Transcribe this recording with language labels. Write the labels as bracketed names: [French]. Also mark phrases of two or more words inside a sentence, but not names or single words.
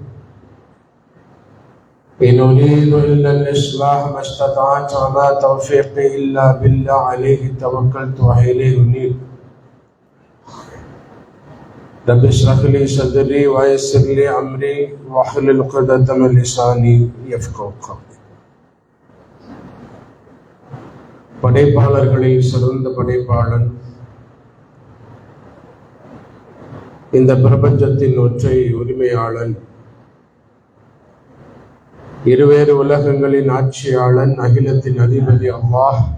[Arabic] إن أريد إلا الإصلاح ما استطعت وما توفيقي إلا بالله عليه توكلت وإليه أنيب. رب اشرح لي صدري ويسر لي أمري واحلل عقدة من لساني يفقهوا قولي. [Tamil] படைப்பாளர்களில் சிறந்த படைப்பாளன், இந்த பிரபஞ்சத்தின் ஒற்றை உரிமையாளன், இருவேறு உலகங்களின் ஆட்சியாளன், அகிலத்தின் அதிபதி அல்லாஹ்.